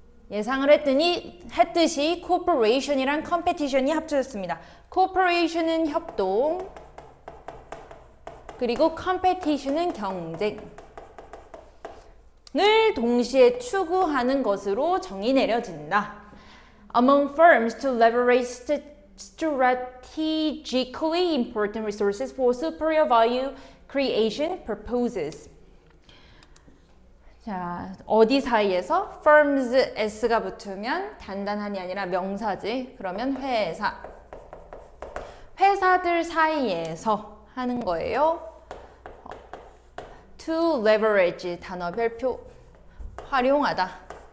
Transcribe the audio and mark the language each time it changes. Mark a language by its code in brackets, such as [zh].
[ko] 예상을 했듯이 cooperation이랑 competition이 합쳐졌습니다. cooperation은 협동, 그리고 competition은 경쟁을 동시에 추구하는 것으로 정의 내려진다. [en] Among firms to leverage strategically important resources for superior value creation purposes. [ko] 자, 어디 사이에서? firms, s가 붙으면 단단한이 아니라 명사지. 그러면 회사. 회사들 사이에서 하는 거예요. to leverage 단어 별표. 활용하다.